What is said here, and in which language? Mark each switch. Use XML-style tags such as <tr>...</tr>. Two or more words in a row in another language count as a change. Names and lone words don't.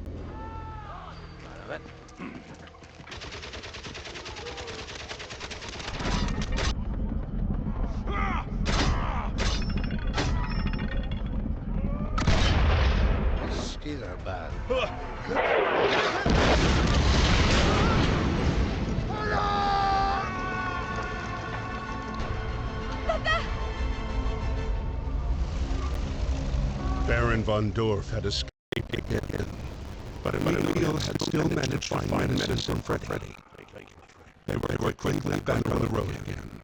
<en>Skis are bad. Baron von Dorf had escaped again, but Emile had still managed to find medicine for Freddy. They were quickly back on the road again.</en>